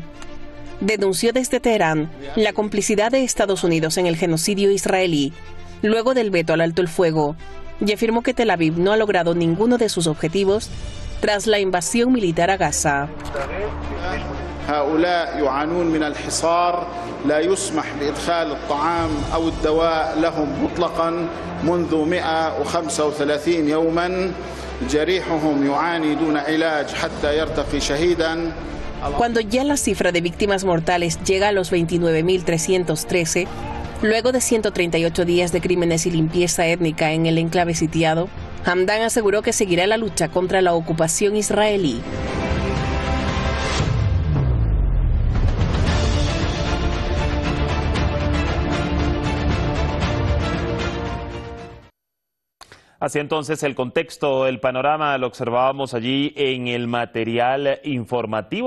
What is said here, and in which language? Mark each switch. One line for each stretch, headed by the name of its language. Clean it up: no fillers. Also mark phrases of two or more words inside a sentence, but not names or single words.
Spanish: denunció desde Teherán la complicidad de Estados Unidos en el genocidio israelí, luego del veto al alto el fuego, y afirmó que Tel Aviv no ha logrado ninguno de sus objetivos tras la invasión militar a Gaza.
Arabic: هؤلاء يعانون من الحصار لا يسمح بإدخال الطعام أو الدواء لهم مطلقا منذ 135 يوما جريحهم يعاني دون علاج حتى يرتقي شهيدا.
Spanish: Cuando ya la cifra de víctimas mortales llega a los 29.313, luego de 138 días de crímenes y limpieza étnica en el enclave sitiado, Hamdan aseguró que seguirá la lucha contra la ocupación israelí. Así entonces el contexto, el panorama lo observábamos allí en el material informativo.